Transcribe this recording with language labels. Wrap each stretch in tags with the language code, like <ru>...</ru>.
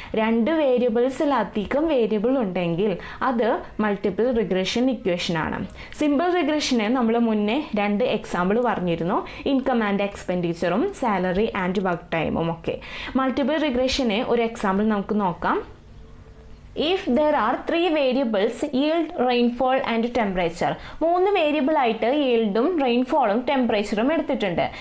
<ml>2 വേരിയബിൾസിലധികം variable ഉണ്ടെങ്കിൽ അത് multiple regression equation ആണ്. സിമ്പിൾ റിഗ്രഷന് നമ്മൾ മുന്നേ 2 എക്സാമ്പിൾ പറഞ്ഞിരുന്നു, income and എക്സ്പെൻഡിച്ചറും salary and work ടൈമും ഒക്കെ. മൾട്ടിപ്പിൾ റിഗ്രഷന് ഒരു എക്സാമ്പിൾ നമുക്ക് നോക്കാം.</ml> <en>If there are 3 variables, yield, rainfall and temperature.</en> <ml>3 variable ആയിട്ട് yield-ഉം rainfall-ഉം ടെമ്പറേച്ചറും എടുത്തിട്ടുണ്ട്.</ml>